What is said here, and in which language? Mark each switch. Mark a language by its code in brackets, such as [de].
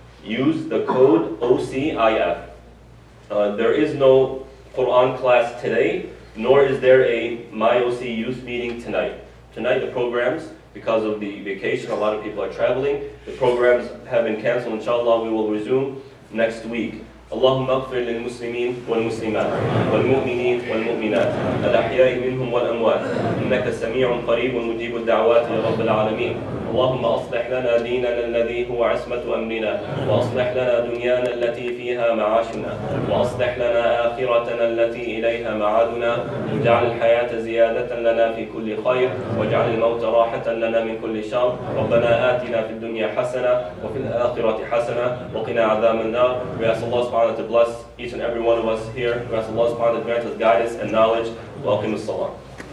[en] Use the code OCIF. There is no Quran class today, nor is there a MyOC youth meeting tonight. Tonight the programs, because of the vacation, a lot of people are traveling. The programs have been canceled. Inshallah, we will resume next week. [ar] اللهم اغفر للمسلمين والمسلمات والمؤمنين والمؤمنات الأحياء منهم والأموات إنك سميع قريب مجيب الدعوات يا رب العالمين. اللهم أصلح لنا ديننا الذي هو عصمة أمرنا وأصلح لنا دنيانا التي فيها معاشنا وأصلح لنا آخرتنا التي إليها معادنا واجعل الحياة زيادة لنا في كل خير واجعل الموت راحة لنا من كل شر. ربنا آتنا في الدنيا حسنة وفي الآخرة حسنة وقنا عذاب النار. [en] We ask Allah subhanahu to bless each and every one of us here. We ask Allah subhanahu to grant us guidance and knowledge. Welcome to Salah.